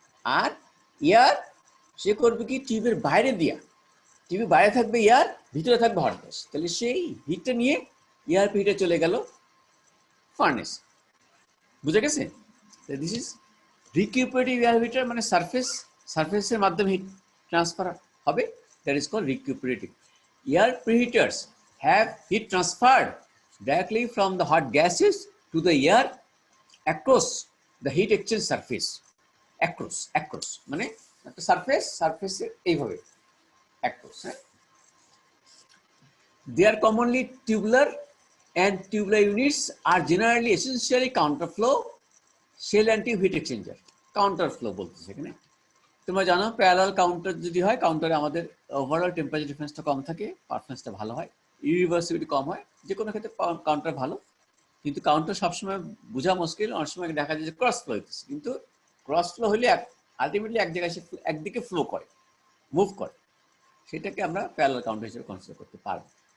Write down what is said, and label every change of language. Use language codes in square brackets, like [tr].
[bn] আর air সে করবে কি, টিউবের বাইরে দিয়া, টিউবের বাইরে থাকবে এয়ার, ভিতরে থাকবে হট গ্যাস। তাহলে সেই হিটটা নিয়ে এয়ার পিরিয়ডে চলে গেল ফার্নেস। বুঝে গেছে? [en] this is recuperative air heater, [bn] মানে সারফেসের মাধ্যমে হিট ট্রান্সফার হবে, [en] That is called recuperative. Air preheaters have heat transferred directly from the hot gases to the air across the heat exchange surface. [bn] across মানে একটা সারফেসের এইভাবে across, হ্যাঁ। [en] They are commonly tubular, and tubular units are generally essentially counterflow shell and tube heat exchanger. [bn] Counterflow বলতেছে এখানে। তোমরা জানো parallel counter যদি হয়, কাউন্টারে আমাদের ওভারঅল টেম্পারেচার ডিফারেন্সটা কম থাকে, পারফরমেন্সটা ভালো হয়, ইউনিভার্সিটি কম হয়, যে কোনো ক্ষেত্রে কাউন্টার ভালো। কিন্তু কাউন্টার সবসময় বোঝা মুশকিল, অনেক সময় দেখা যায় যে ক্রস ফ্লো হইতেছে, কিন্তু ক্রস ফ্লো হলে আলটিমেটলি এক জায়গায় একদিকে ফ্লো করে, মুভ করে, সেটাকে আমরা প্যারালাল কাউন্টার হিসেবে কনসিডার করতে পারবো।